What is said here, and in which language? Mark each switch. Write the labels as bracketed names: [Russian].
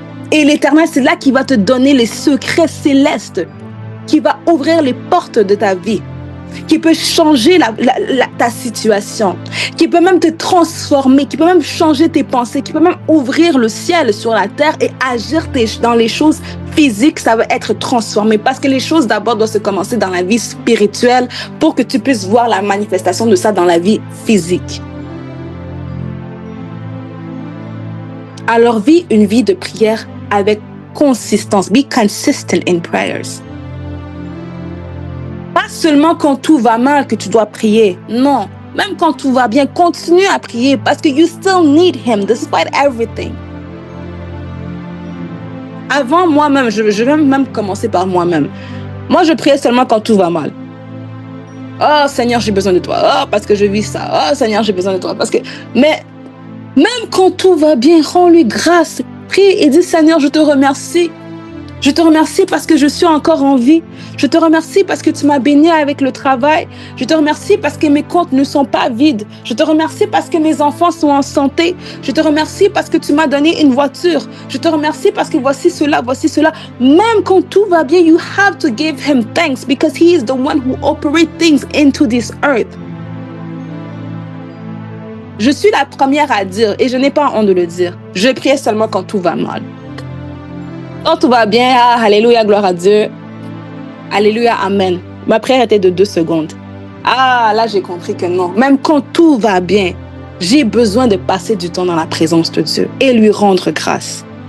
[French] Et l'Éternel, c'est là qui va te donner les secrets célestes, qui va ouvrir les portes de ta vie, qui peut changer ta situation, qui peut même te transformer, qui peut même changer tes pensées, qui peut même ouvrir le ciel sur la terre et agir dans les choses physiques. Ça va être transformé parce que les choses d'abord doivent se commencer dans la vie spirituelle pour que tu puisses voir la manifestation de ça dans la vie physique. Alors vis une vie de prière avec consistance. [English] Be consistent in prayers. [French] Pas seulement quand tout va mal que tu dois prier. Non, même quand tout va bien, continue à prier parce que [English] you still need him despite everything. [French] Avant moi-même, je vais même commencer par moi-même. Moi, je priais seulement quand tout va mal. Oh Seigneur, j'ai besoin de toi. Oh, parce que je vis ça. Oh Seigneur, j'ai besoin de toi. Mais même quand tout va bien, rends-lui grâce. Prie et dis Seigneur, je te remercie. Je te remercie parce que je suis encore en vie. Je te remercie parce que tu m'as béni avec le travail. Je te remercie parce que mes comptes ne sont pas vides. Je te remercie parce que mes enfants sont en santé. Je te remercie parce que tu m'as donné une voiture. Je te remercie parce que voici cela, voici cela. Même quand tout va bien, [English] you have to give him thanks because he is the one who operates things into this earth. [French] Je suis la première à dire, et je n'ai pas honte de le dire, je priais seulement quand tout va mal. Quand tout va bien, ah, alléluia, gloire à Dieu. Alléluia, amen. Ma prière était de 2 secondes. Ah, là, j'ai compris que non. Même quand tout va bien, j'ai besoin de passer du temps dans la présence de Dieu et lui rendre grâce.